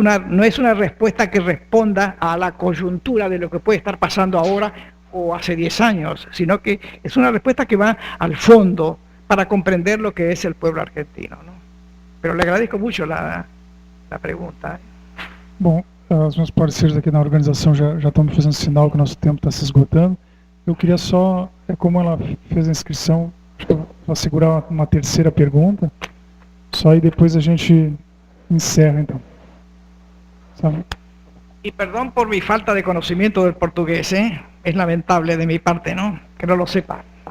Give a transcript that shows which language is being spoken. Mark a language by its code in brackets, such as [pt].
[es] No es una respuesta que responda a la coyuntura de lo que puede estar pasando ahora o hace 10 años, sino que es una respuesta que va al fondo para comprender lo que es el pueblo argentino, ¿no? Pero le agradezco mucho la pergunta. [pt] Bom, os meus parceiros aqui na organização já estão me fazendo sinal que o nosso tempo está se esgotando. Eu queria só, como ela fez a inscrição, para segurar uma terceira pergunta, só aí depois a gente encerra, então. Sabe? [es] Y perdón por mi falta de conocimiento del portugués, es lamentable de mi parte, ¿no?, que no lo sepa.